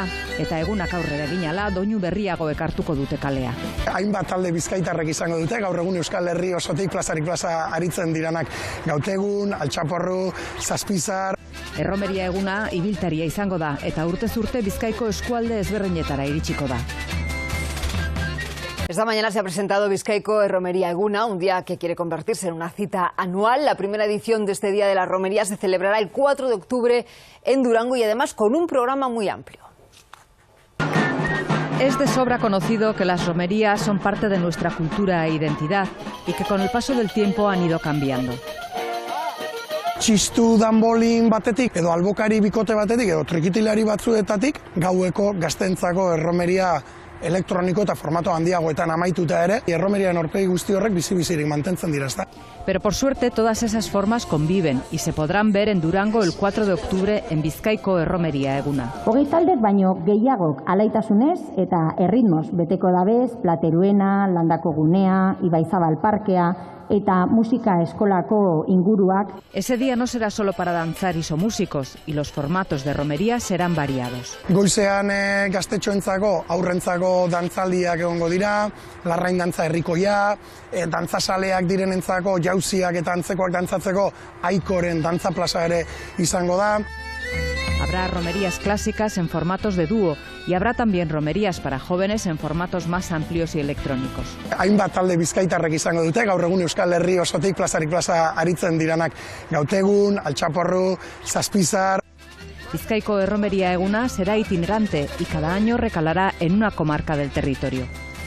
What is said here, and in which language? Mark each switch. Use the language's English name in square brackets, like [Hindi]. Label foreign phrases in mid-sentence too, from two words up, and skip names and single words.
[Basque] Eta egunak aurrera eginala, doinu berriago ekartuko dute kalea. Hainbat talde bizkaitarrek izango dute, gaur egun Euskal Herri osotik plazarik plaza aritzen diranak. Gautegun, Altxaporru, Zazpizar. Erromeria eguna ibiltaria izango da, eta urtez urte Bizkaiko eskualde ezberdinetara iritsiko da. [Spanish] Esta mañana se ha presentado Bizkaiko Erromeria Eguna, un día que quiere convertirse en una cita anual. La primera edición de este Día de la Romería se celebrará el 4 de octubre en Durango y además con un programa muy amplio. Es de sobra conocido que las romerías son parte de nuestra cultura e identidad y que con el paso del tiempo han ido cambiando. [Basque] Txistu danbolin batetik, edo albokari bikote batetik, edo trikitilari batzuetatik, gaueko gaztentzako erromeria elektroniko eta formato handiagoetan amaituta ere, erromeriaren aurpegi guzti horrek bizi-bizirik mantentzen dira, ezta? [Spanish] Pero por suerte todas esas formas conviven y se podrán ver en Durango el 4 de octubre en Bizkaiko Erromeria Eguna. [Basque] Hogei taldek baino gehiagok alaitasunez eta erritmoz beteko dabez, Plateruena, Landako Gunea, Ibaizabal Parkea eta musika eskolako inguruak. [Spanish] Ese día no será solo para danzar músicos y los formatos de romería serán variados. [Basque] Goizean gaztetxoentzako, aurrentzako dantzaldiak egongo dira, larrain dantza herrikoia, dantzasaleak direnentzako jauziak eta antzekoak dantzatzeko Aikoren dantza plaza ere izango da. [Spanish] Habrá romerías clásicas en formatos de dúo y habrá también romerías para jóvenes en formatos más amplios y electrónicos. [Basque] Hainbat talde bizkaitarrek izango dute, gaur egun Euskal Herri osotik plazarik plaza aritzen diranak. Gautegun, Altxaporru, Zazpizar. [Spanish] Bizkaiko Erromeria Eguna será itinerante y cada año recalará en una comarca del territorio.